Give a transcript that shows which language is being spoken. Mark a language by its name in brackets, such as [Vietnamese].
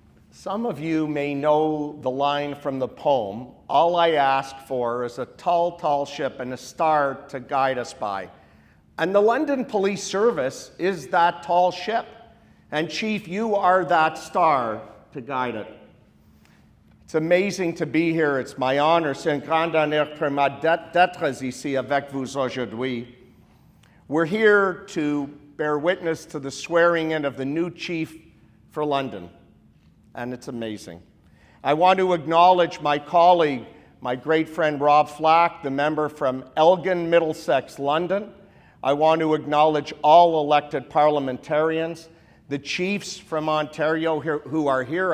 [English] Some of you may know the line from the poem, "All I ask for is a tall, tall ship and a star to guide us by." And the London Police Service is that tall ship. And Chief, you are that star to guide it. It's amazing to be here. It's my honor. [French] C'est un grand honneur pour moi d'être ici avec vous aujourd'hui. [English] We're here to bear witness to the swearing in of the new chief for London. And it's amazing. I want to acknowledge my colleague, my great friend Rob Flack, the member from Elgin, Middlesex, London. I want to acknowledge all elected parliamentarians, the chiefs from Ontario who are here.